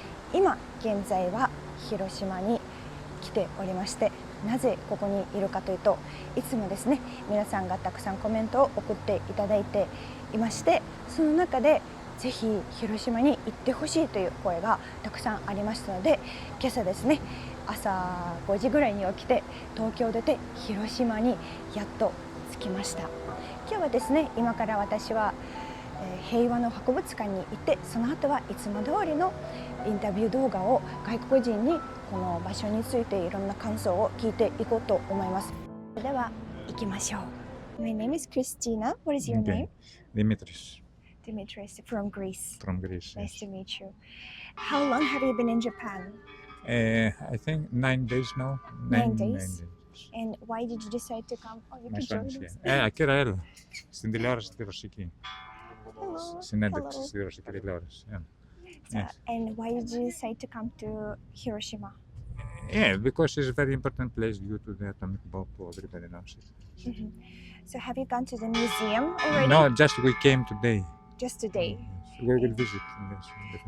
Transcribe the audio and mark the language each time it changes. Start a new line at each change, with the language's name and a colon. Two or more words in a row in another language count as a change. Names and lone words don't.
Japanese: 今現在は広島に来ておりまして、なぜここにいるかというと、いつもですね、皆さんがたくさんコメントを送っていただいていまして、その中でぜひ広島に行ってほしいという声がたくさんありましたので、今朝ですね、朝5時ぐらいに起きて東京を出て広島にやっと着きました。今日はですね、今から私は平和の博物館に行って、その後はいつも通りのインタビュー動画を外国人にこの場所についていろんな感想を聞いていこうと思います。では行きましょう。
English: My name is Christina. What is your name? Dimitris. Dimitris from Greece. From Greece. Nice Yes. to meet you. How long have you been in Japan? I think 9 days now. 9 days. And why did you decide to come? Oh, you My can son join is us. here.
Greek: Ακύρα, έλα. Στην τηλεόραση τη ρωσική.
English: Hello.
Greek: Συνέντευξη
English: Hello.
Greek: στη ρωσική τηλεόραση.
English: Yeah. So, Yes. and why did you decide to come to Hiroshima? Yeah, because it's a very important place due to the atomic bomb. Everybody knows it. Mhm. So have you gone to the museum already? No, just we came today. Just today. Yes. We will visit. Yes, definitely.